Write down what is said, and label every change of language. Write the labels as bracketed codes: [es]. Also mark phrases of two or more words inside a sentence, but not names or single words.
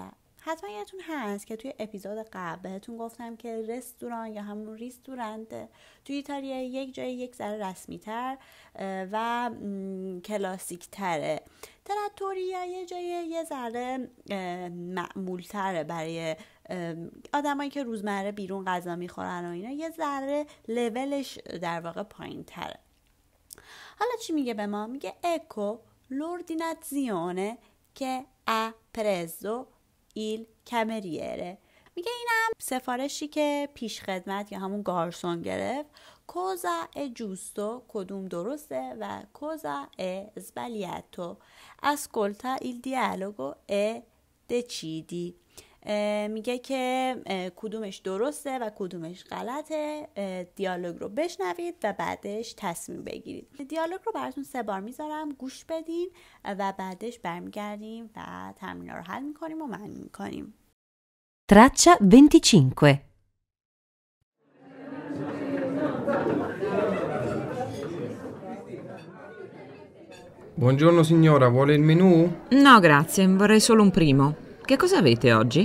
[fa] حتما یادتون هست که توی اپیزود قبل بهتون گفتم که رستوران یا همون ریستورانت توی ایتالیا یک جای یک ذره رسمی تر و کلاسیک تره. تراتوریا یه جای یه ذره معمول تره برای آدمایی که روزمره بیرون غذا میخورن و اینا، یه ذره لولش در واقع پایین تره. حالا چی میگه به ما؟ میگه اکو [it] l'ordinazione che ha preso il cameriere. [fa] میگه اینم سفارشی که پیش خدمت یا همون گارسون گرفت. [it] cosa è giusto [fa] کدوم درسته و [it] cosa è sbagliato ascolta il dialogo e decidi. [fa] میگه که کدومش درسته و کدومش غلطه، دیالوگ رو بشنوید و بعدش تصمیم بگیرید. دیالوگ رو براتون 3 بار میذارم، گوش بدین و بعدش برمیگردیم و تمرین رو حل میکنیم و معنی میکنیم. [it] Traccia 25. Buongiorno signora, vuole il menù? No, grazie, vorrei solo un primo. Che cosa avete oggi?